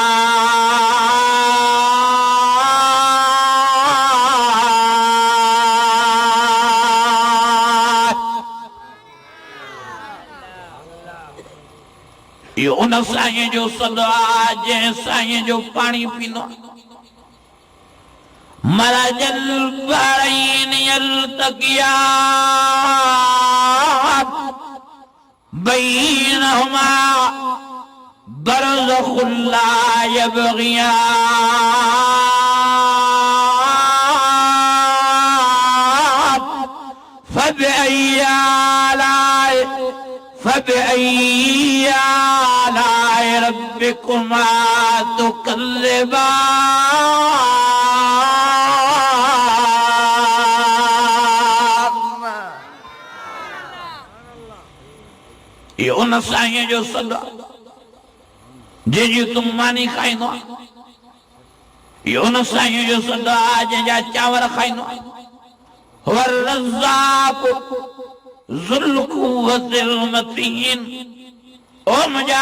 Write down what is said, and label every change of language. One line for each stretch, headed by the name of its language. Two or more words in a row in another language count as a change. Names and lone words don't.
Sindhi: यो उन साईं जो सदो आहे जंहिं साईं जो पाणी पीनो
Arabic: مرج البحرين يلتقيان بينهما برزخ لا يبغيان فبأي آلاء فبأي آلاء ربكما تكذبان ये
Sindhi: उन साईं जो सदा जंहिंजी तुम मानी खाईंदो आहे ये उन साईं जो सदा जंहिंजा चांवर खाईंदो आहे
Arabic: الرزاق ذو القوة المتين
Sindhi: ओ मुंहिंजा